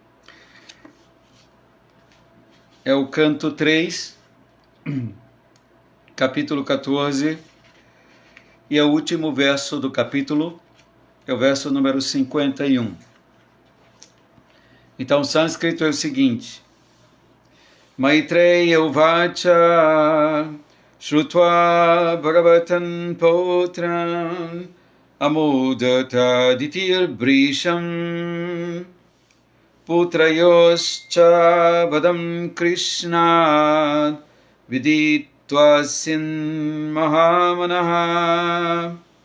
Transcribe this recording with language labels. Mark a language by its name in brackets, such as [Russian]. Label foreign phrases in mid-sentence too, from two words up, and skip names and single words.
[Portuguese] É o canto 3, capítulo 14, e é o último verso do capítulo, é o verso número 51. Então o sânscrito é o seguinte: [Sanskrit] Maitreya uvacha Shrutva Bhagavatam Potram Amudata Ditir Brisham Putrayoscha Vadam Krishna Viditvasin Mahamanaha.